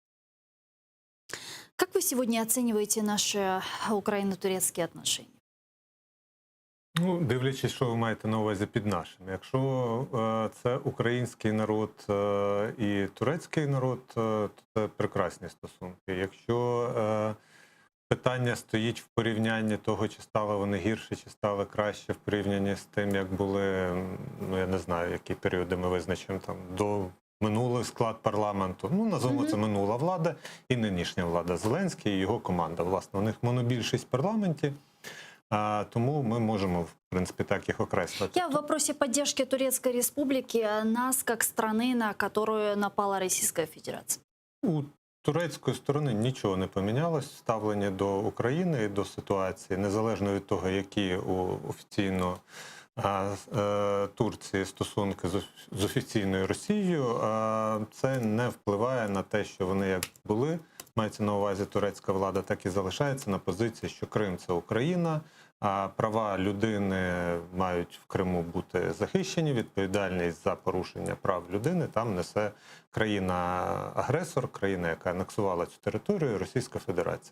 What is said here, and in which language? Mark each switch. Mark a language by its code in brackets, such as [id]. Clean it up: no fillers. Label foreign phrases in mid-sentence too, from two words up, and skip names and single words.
[ru] Как вы сегодня оцениваете наши украино-турецкие отношения? [uk] Ну, дивлячись, що ви маєте на увазі під нашим. Якщо це український народ і турецький народ, то це прекрасні стосунки. Якщо питання стоїть в порівнянні того, чи стали вони гірше, чи стали краще в порівнянні з тим, як були, ну я не знаю, які періоди ми визначимо, там, до минулий склад парламенту. Ну, назвемо це минула влада і нинішня влада. Зеленський і його команда. Власне, у них монобільшість в парламенті, тому ми можемо, в принципі, так їх окреслити. [ru] Я в вопросе поддержки Турецкой Республики нас как страны, на которую напала Российская Федерация. [uk] У турецької сторони нічого не помінялось в ставленні до України і до ситуації, незалежно від того, які офіційно Турції стосунки з офіційною Росією, це не впливає на те, що вони як були, мається на увазі турецька влада, так і залишається на позиції, що Крим – це Україна, а права людини мають в Криму бути захищені, відповідальність за порушення прав людини там несе країна-агресор, країна, яка анексувала цю територію, Російська Федерація.